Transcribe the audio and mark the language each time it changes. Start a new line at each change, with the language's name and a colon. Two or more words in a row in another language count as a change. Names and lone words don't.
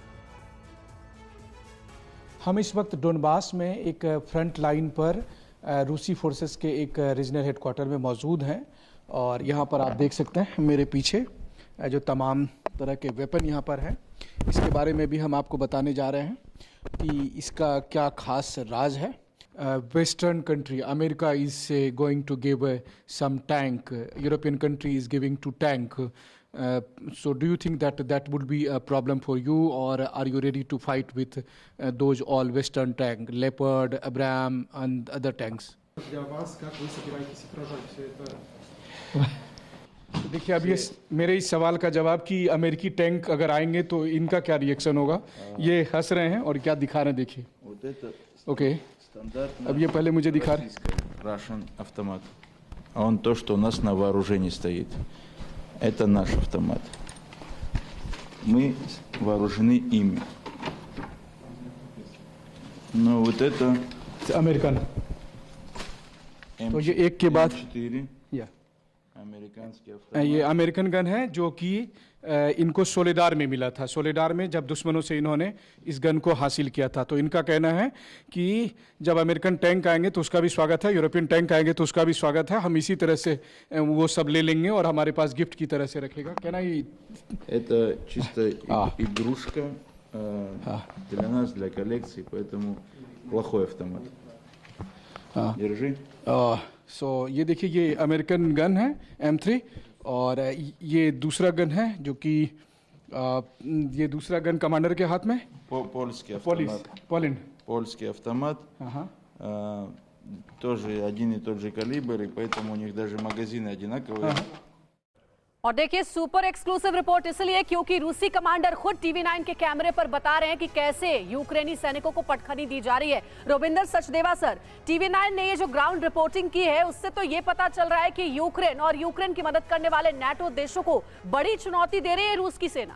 Hindi: हम इस वक्त डोनबास में एक
English: front line
Hindi: पर रूसी फोर्सेस के एक
English: regional headquarter
Hindi: में मौजूद हैं, और यहाँ पर आप देख सकते हैं मेरे पीछे जो तमाम तरह के वेपन यहाँ पर हैं। इसके बारे में भी हम आपको बताने जा रहे हैं कि इसका क्या खास राज है।
English: Western country, America is going to give some tank, European country is giving to tank. So do you think that would be a problem for you, or are you ready to fight with those all Western tank, Leopard, Abrams and other tanks?
Hindi: देखिए अब ये मेरे इस सवाल का जवाब कि अमेरिकी टैंक अगर आएंगे तो इनका क्या रिएक्शन होगा। ये हंस रहे हैं और क्या दिखा रहे हैं, देखिए। ओके, अब ये पहले मुझे दिखा रहे हैं।
Russian: Russian автомат. А он то, что у нас на вооружении стоит. Это наш автомат. Мы вооружены ими. Но вот это...
Hindi: अमेरिकन। तो ये एक के बाद ये
English: American gun
Hindi: है जो कि इनको सोलेडार में मिला था। सोलेडार में जब दुश्मनों से इन्होंने इस गन को हासिल किया था, तो इनका कहना है कि जब
English: American tank
Hindi: आएंगे तो उसका भी स्वागत है,
English: European tank
Hindi: आएंगे तो उसका भी स्वागत है, हम इसी तरह से वो सब ले लेंगे और हमारे पास गिफ्ट की तरह से रखेगा। कहना ही
Russian: Это чисто игрушка для нас, для коллекции, поэтому плохой автомат. Держи.
Hindi: सो ये देखिए, ये
English: American gun
Hindi: है M3, और ये दूसरा गन है जो कि ये दूसरा गन कमांडर के हाथ में।
Russian: Польский автомат.
Hindi: पोलैंड।
Russian: Польский автомат. тоже один и тот же калибр, и поэтому у них даже магазины одинаковые.
Hindi: और देखिए
English: super exclusive report
Hindi: इसलिए क्योंकि रूसी कमांडर खुद टीवी9 के कैमरे पर बता रहे हैं कि कैसे यूक्रेनी सैनिकों को पटखनी दी जा रही है। रोबिंदर सचदेवा सर, टीवी9 ने ये जो
English: ground reporting
Hindi: की है उससे तो ये पता चल रहा है कि यूक्रेन और यूक्रेन की मदद करने वाले नाटो देशों को बड़ी चुनौती दे रही है रूस की सेना।